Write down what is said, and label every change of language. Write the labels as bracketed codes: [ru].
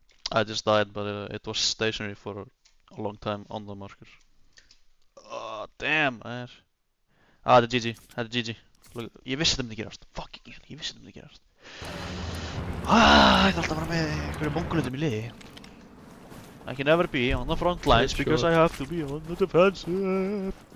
[en] I just died, but it was stationary for a long time on the marker. Oh, damn, man. Ah, the GG. Had the GG. [is] Look, ég vissi þetta myndi gerast. [en] Fucking hell, [is] ég vissi þetta myndi gerast. Ah, ég ætla alltaf að vera með einhverju mongolutum í liði. [en] I can never be on the front lines Yeah, because sure. I have to be on the defensive.